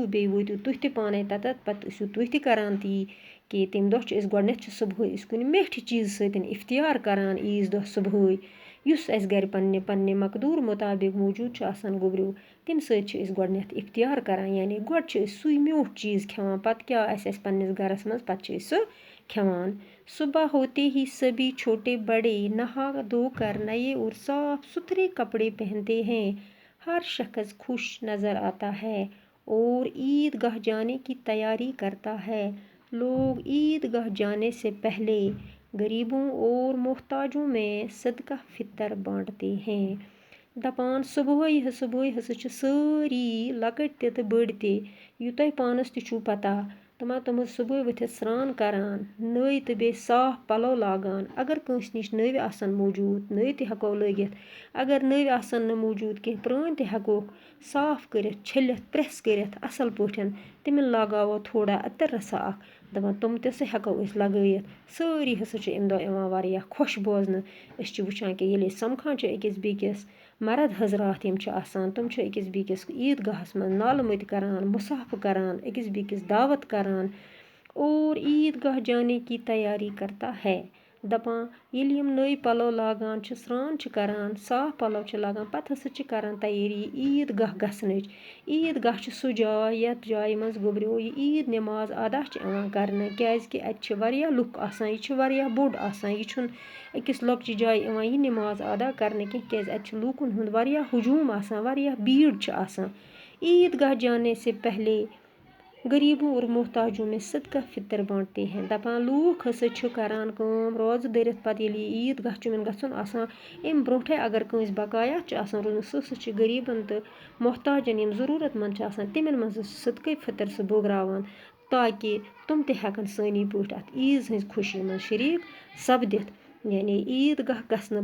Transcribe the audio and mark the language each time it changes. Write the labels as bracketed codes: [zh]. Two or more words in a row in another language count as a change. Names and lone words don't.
[ks] بیٚیہِ وٲتِو تُہۍ تہِ پانَے تَتَتھ پَتہٕ ٲسِو تُہۍ تہِ کَران تی کہِ تمہِ دۄہ چھِ أسۍ گۄڈٕنٮ۪تھ چھِ صُبحٲے أسۍ کُنہِ میٹھِ چیٖزٕ سۭتۍ اِفتِیار کَران عیٖذ دۄہ صُبحٲے یُس اَسہِ گَرِ پنٛنہِ مقدوٗر مُطابق موٗجوٗد چھُ آسان گوٚبریو تمہِ سۭتۍ چھِ أسۍ گۄڈٕنٮ۪تھ اِفتِیار کَران یعنی گۄڈٕ چھِ أسۍ سُے میوٗٹھ چیٖز کھٮ۪وان پَتہٕ کیٛاہ آسہِ اَسہِ پنٛنِس گَرَس منٛز پَتہٕ چھِ أسۍ سُہ کھٮ۪وان [ur] صُبح ہوتے ہی سبھی چھوٹے بڑے نہا دھو کر نئے اور صاف ستھرے کپڑے پہنتے ہیں ہر شخص خوش نظر آتا ہے اور عید گاہ جانے کی تیاری کرتا ہے لوگ عید گاہ جانے سے پہلے غریبوں اور محتاجوں میں صدقہ فطر بانٹتے ہیں [ks] دپان صُبحٲے ہسا چھِ سٲری لۄکٕٹۍ تہِ تہٕ بٔڑۍ تہِ یہِ تۄہہِ پانَس تہِ چھُو پَتہ تِم صُبحٲے ؤتھِتھ سرٛان کَران نٔے تہٕ بیٚیہِ صاف پَلو لاگان اگر کٲنٛسہِ نِش نٔوۍ آسَن موٗجوٗد نٔوۍ تہِ ہٮ۪کو لٲگِتھ اگر نٔوۍ آسَن نہٕ موٗجوٗد کینٛہہ پرٛٲنۍ تہِ ہٮ۪کوکھ صاف کٔرِتھ چھٔلِتھ پرٛٮ۪س کٔرِتھ اَصٕل پٲٹھۍ تِمَن لاگاوو تھوڑا عطر رَژھا اَکھ دَپان تِم تہِ سُہ ہٮ۪کو أسۍ لگٲیِتھ سٲری ہسا چھِ اَمہِ دۄہ یِوان واریاہ خۄش بوزنہٕ أسۍ چھِ وٕچھان کہِ ییٚلہِ أسۍ سَمکھان چھِ أکِس بیٚکِس مرد حضرات یِم چھِ آسان تِم چھِ أکِس بیٚکِس عیٖد گاہَس منٛز نالہٕ مٔتۍ کَران مُصافہٕ کَران أکِس بیٚکِس دعوت کَران [ur] اور عید گاہ جانے کی تیاری کرتا ہے [ks] دپان ییٚلہِ یِم نٔے پَلو لاگان چھِ سرٛان چھِ کَران صاف پَلو چھِ لاگان پَتہٕ ہسا چھِ کَران تیٲری عیٖد گاہ گژھنٕچ عیٖد گاہ چھِ سُہ جاے یَتھ جایہِ منٛز گوٚبریو یہِ عیٖد نٮ۪ماز ادا چھِ یِوان کَرنہٕ کیٛازِکہِ اَتہِ چھِ واریاہ لُکھ آسان یہِ چھِ واریاہ بوٚڑ آسان یہِ چھُنہٕ أکِس لۄکچہِ جایہِ یِوان یہِ نٮ۪ماز ادا کَرنہٕ کینٛہہ کیٛازِ اَتہِ چھِ لوٗکَن ہُنٛد واریاہ ہجوٗم آسان واریاہ بھیٖڑ چھِ آسان [ur] عید گاہ جانے سے پہلے غریٖبوں اور محتاجوں میں صدقہ فطر بانٹتے ہیں [ks] دپان لوٗکھ ہسا چھِ کَران کٲم روزٕ دٔرِتھ پَتہٕ ییٚلہِ یہِ عیٖد گاہ چھُ یِمَن گژھُن آسان اَمہِ برونٛٹھٕے اگر کٲنٛسہِ بقایات چھِ آسان روٗدمُت سُہ ہسا چھِ غریٖبَن تہٕ محتاجَن یِم ضروٗرت منٛد چھِ آسان تِمَن منٛز صدقے فطر سُہ بٲگراوان تاکہِ تِم تہِ ہٮ۪کَن سٲنی پٲٹھۍ اَتھ عیٖذ ہٕنٛزِ خوشی منٛز شریٖک سَپدِتھ یعنی عیٖد گاہ گژھنہٕ